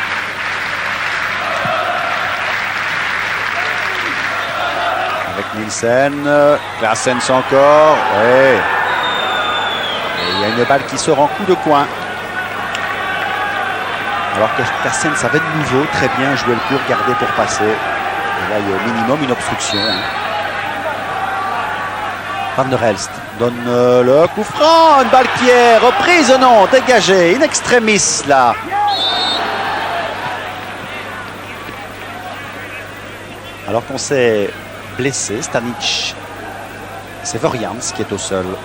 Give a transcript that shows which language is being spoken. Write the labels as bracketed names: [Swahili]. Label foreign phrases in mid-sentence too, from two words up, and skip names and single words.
[French] Avec Nielsen, Claessens encore, ouais. Et il y a une balle qui sort en coup de coin. Alors que Claessens avait de nouveau très bien joué le court, gardé pour passer. Et là, il y a au minimum une obstruction. Van der Elst donne le coup franc, une balle qui est reprise, non, dégagée, in extremis là. Alors qu'on s'est blessé, Stanic, c'est Vorians qui est au sol.